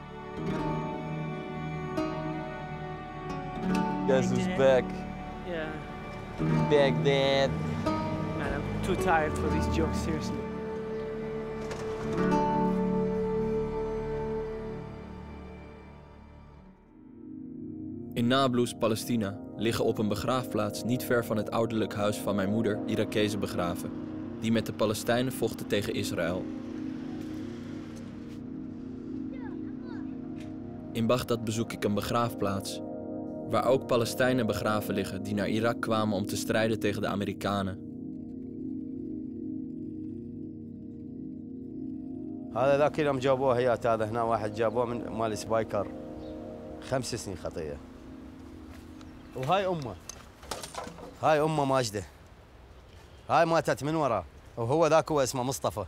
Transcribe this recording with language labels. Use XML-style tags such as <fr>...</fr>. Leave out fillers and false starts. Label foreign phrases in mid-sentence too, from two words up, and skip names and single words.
<en>Guess who's back? Yeah. Back then. Man, I'm too tired for these jokes, seriously.</en> <nl>In Nablus, Palestina, liggen op een begraafplaats niet ver van het ouderlijk huis van mijn moeder Irakezen begraven. die met de Palestijnen vochten tegen Israël. In Bagdad bezoek ik een begraafplaats, waar ook Palestijnen begraven liggen die naar Irak kwamen om te strijden tegen de Amerikanen.</nl> <ar>هذا ذاك اليوم جابوه هيات هذا هنا واحد جابوه من مال سبايكر 5 سنين خطيه. وهاي امه ماجده. هاي ماتت من وراه وهو ذاك هو اسمه مصطفى.</ar>